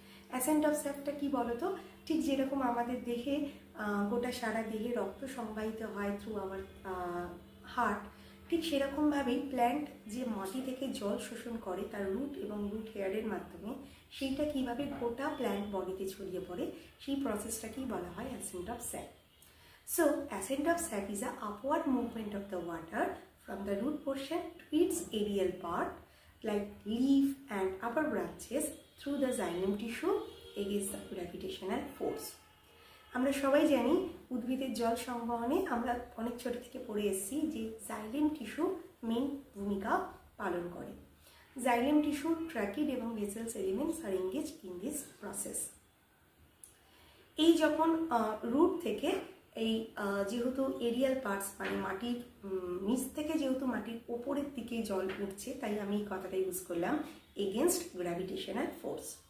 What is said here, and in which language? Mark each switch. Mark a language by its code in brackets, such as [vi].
[bn] Accent of স্যাপটা কী বলো তো, ঠিক যেরকম আমাদের দেহে গোটা সারা দেহে রক্ত সংবাহিত হয় [en] through our heart, [bn] ঠিক সেরকমভাবেই প্ল্যান্ট যে মাটি থেকে জল শোষণ করে তার রুট এবং রুট হেয়ারের মাধ্যমে, সেইটা কীভাবে গোটা প্ল্যান্ট বডিতে ছড়িয়ে পড়ে, সেই প্রসেসটাকেই বলা হয় accent of sap. [en] So, ascent of sap is a upward movement of the water from the root portion to its aerial part, like leaf and upper branches, through the xylem tissue against the gravitational force. [bn] আমরা সবাই জানি উদ্ভিদের জল সংবহনে আমরা অনেক ছোট থেকে পড়ে এসেছি যে জাইলেম টিস্যু মেইন ভূমিকা পালন করে। [en] Xylem tissue tracheid এবং vessels elements are engage in this process. [bn] এই যখন রুট থেকে এই যেহেতু এরিয়াল পার্টস মানে মাটির নিচ থেকে যেহেতু মাটির ওপরের দিকে জল উঠছে, তাই আমি এই কথাটা ইউজ করলাম [en] Against gravitational force.